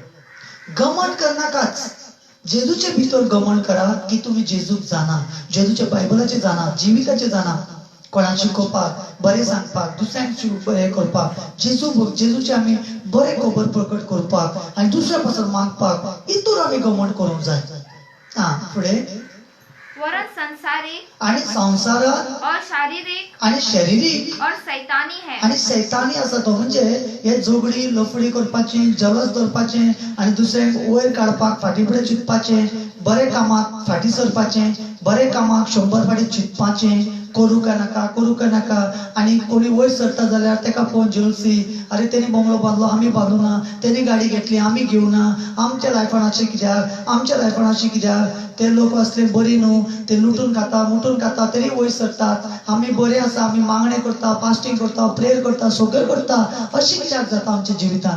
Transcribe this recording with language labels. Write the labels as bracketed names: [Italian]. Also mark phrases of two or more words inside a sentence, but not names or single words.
[Konkani] घमंड करनाकाच, जेजूचे भितर घमंड करा की तुम्ही जेजूक जाणा, जेजूच्या बायबलाचे जाणा, जिविताचे जाणा, कोणाक शिकोवपाक, बरें सांगपाक, दुसऱ्यांक बरें करपाक, जेजूचे आमी बरें खबर प्रकट करपाक आनी दुसऱ्या पासून मागपाक, हितून आमी घमंड करूंक जाय. फुडें [Hindi] वरन संसारिक [Konkani] आणि संसारात [Hindi] और शारीरिक [Konkani] आणि शारीरिक [Hindi] और शैतानी है. [Konkani] आणि सैतानी असा तो, म्हणजे हे जोगडी लफडी करपाची, जलस धरपाचे आणि दुसऱ्यांक वयर काडपाक, फाटीफुडें चिंतपाचे, बरे कामाक फाटी सरपाचे, बरे कामाक 100 फाटी चिंतपाचे, करू का नाका. आणि कोणी वयर सरता जाल्यार तेका पळोवन जेलसी, अरे तेणी बंगलो बांदलो आमी बांदूना, तेणी गाडी घेतली आमी घेवना, आमच्या लायफान अशें कित्याक, आमच्या लायफान अशें कित्याक, ते लोक असले बरी न्हू, ते लुटून खाता तरी वयर सरतात, आमी बरे आसा, आमी मागणे करता, फास्टिंग करता, प्रेयर करता, सगळें करता, अशें कित्याक जाता आमच्या जिवितान.